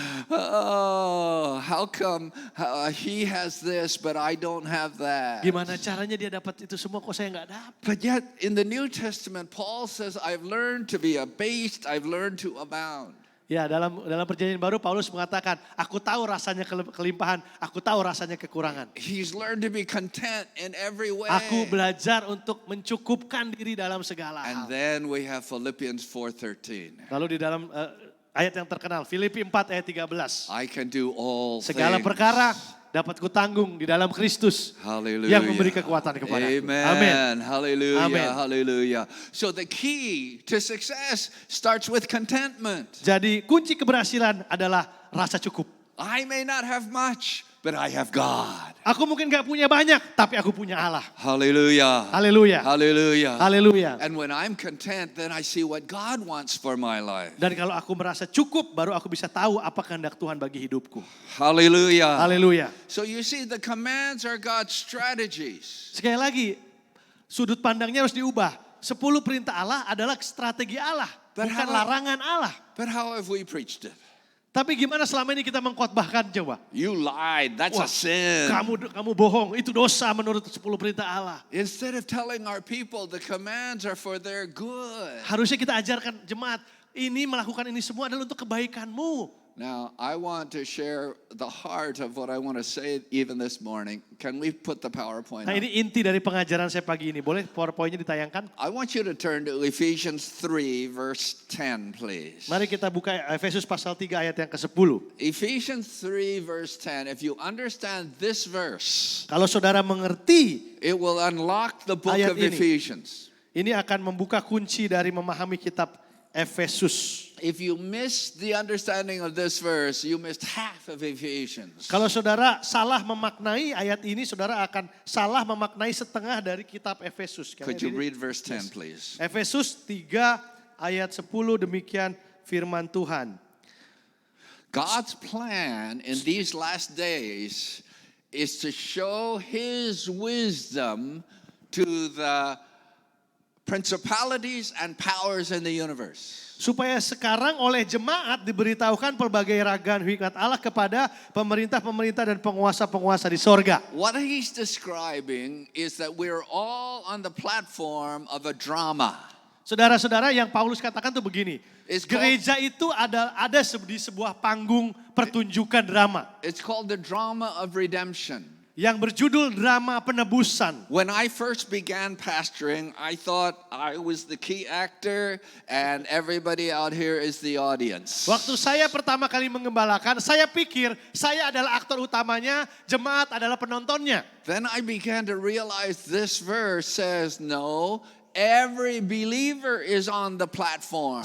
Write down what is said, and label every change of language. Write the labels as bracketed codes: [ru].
[en] Oh, how come he has this but I don't have that? [id] Gimana caranya dia dapat itu semua kok saya nggak dapat? [en] But yet in the New Testament, Paul says, I've learned to be abased, I've learned to abound. [id] Ya, dalam perjanjian baru Paulus mengatakan, aku tahu rasanya kelimpahan, aku tahu rasanya kekurangan. [en] He's learned to be content in every way. [id] Aku belajar untuk mencukupkan diri dalam segala [en] And [id] hal. [en] then we have Philippians 4:13. [id] Lalu di dalam ayat yang terkenal, Filipi 4 ayat 13. [en] I can do all [id] Segala [en] things. [id] perkara dapat kutanggung di dalam Kristus [en] Hallelujah. [id] yang memberi kekuatan kepadaku. [en] Amen. [id] Amin. [en] Hallelujah. Amen. Hallelujah. So the key to success starts with contentment. [id] Jadi kunci keberhasilan adalah rasa cukup. [en] I may not have much, but I have God. [id] Aku mungkin gak punya banyak, tapi aku punya Allah. [en] Hallelujah. [id] Haleluya. [en] Hallelujah. [id] Haleluya. [en] And when I'm content, then I see what God wants for my life. [id] Dan kalau aku merasa cukup, baru aku bisa tahu apa kehendak Tuhan bagi hidupku. [en] Hallelujah. [id] Haleluya. [en] So you see, the commands are God's strategies. [id] Sekali lagi, sudut pandangnya harus diubah. 10 perintah Allah adalah strategi Allah, [en] But [id] bukan [en] how- [id] larangan Allah. [en] But how have we preached it? [id] Tapi gimana selama ini kita mengkhotbahkan coba? [en] You lied. That's [id] Wah, [en] a sin. [id] kamu bohong, itu dosa menurut 10 perintah Allah. [en] Instead of telling our people the commands are for their good. [id] Harusnya kita ajarkan jemaat, ini melakukan ini semua adalah untuk kebaikanmu. [en] Now, I want to share the heart of what I want to say even this morning. Can we put the PowerPoint [id] Nah [en] up? [id] ini inti dari pengajaran saya pagi ini. Boleh PowerPoint-nya ditayangkan? [en] I want you to turn to Ephesians 3 verse 10, please. [id] Mari kita buka Efesus pasal 3 ayat yang ke-10. [en] Ephesians 3 verse 10. If you understand this verse, [id] Kalau saudara mengerti, [en] it will unlock the book [id] Ayat [en] of [id] ini. [en] Ephesians. [id] ini akan membuka kunci dari memahami kitab Efesus. [en] If you miss the understanding of this verse, you missed half of Ephesians. [id] Kalau saudara salah memaknai ayat ini, saudara akan salah memaknai setengah dari kitab Efesus. [en] Could you read verse 10, please? [id] Efesus 3 ayat 10 demikian firman Tuhan. [en] God's plan in these last days is to show his wisdom to the principalities and powers in the universe. [id] Supaya sekarang oleh jemaat diberitahukan pelbagai ragam hikmat Allah kepada pemerintah-pemerintah dan penguasa-penguasa di sorga. [en] What he's describing is that we're all on the platform of a drama. [id] Saudara-saudara, yang Paulus katakan tuh begini. [en] It's called- [id] Gereja itu ada di sebuah panggung pertunjukan drama. [en] It's called the drama of redemption. [id] Yang berjudul drama penebusan. [en] When I first began pastoring, I thought I was the key actor and everybody out here is the audience. [id] Waktu saya pertama kali mengembalakan, saya pikir saya adalah aktor utamanya, jemaat adalah penontonnya. [en] Then I began to realize this verse says, no, every believer is on the platform.